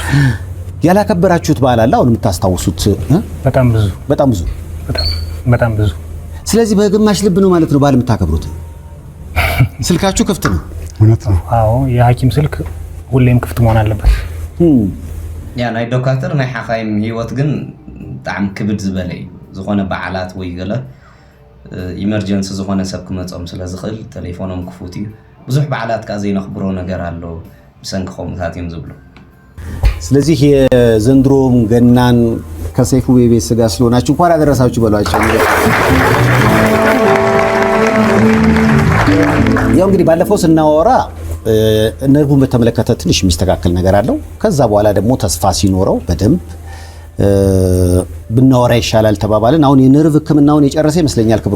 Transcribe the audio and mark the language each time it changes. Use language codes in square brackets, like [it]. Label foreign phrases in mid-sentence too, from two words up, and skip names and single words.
[am] ያላከበራችሁት ባህል አለ አሁን የምታስታውሱት? በጣም ብዙ በጣም ብዙ። ስለዚህ በግማሽ ልብ ነው ማለት ነው ባህል የምታከብሩት። ስልካችሁ ክፍት ነው? እውነት ነው። አዎ የሐኪም ስልክ ሁሌም ክፍት መሆን አለበት። [ti] ያ ናይ ዶክተር ናይ ሓኻይም ህይወት ግን ጣዕም ክብድ ዝበለ እዩ። ዝኾነ በዓላት ወይ ገለ ኢመርጀንሲ ዝኾነ ሰብ ክመጾም ስለ ዝኽእል ቴሌፎኖም ክፉት እዩ ብዙሕ በዓላት ካ ዘይነኽብሮ ነገር ኣሎ ብሰንኪ ኸምታት እዮም ዝብሉ [am] ስለዚህ የዘንድሮም ገናን ከሰይፉ ቤቤስ ጋር ስለሆናችሁ እንኳን አደረሳችሁ በሏቸው ያው እንግዲህ ባለፈው ስናወራ ነርቡን በተመለከተ ትንሽ የሚስተካከል ነገር አለው ከዛ በኋላ ደግሞ ተስፋ ሲኖረው በደንብ ብናወራ ይሻላል ተባባልን አሁን የነርቭ ህክምናውን የጨረሰ ይመስለኛል ክብሮ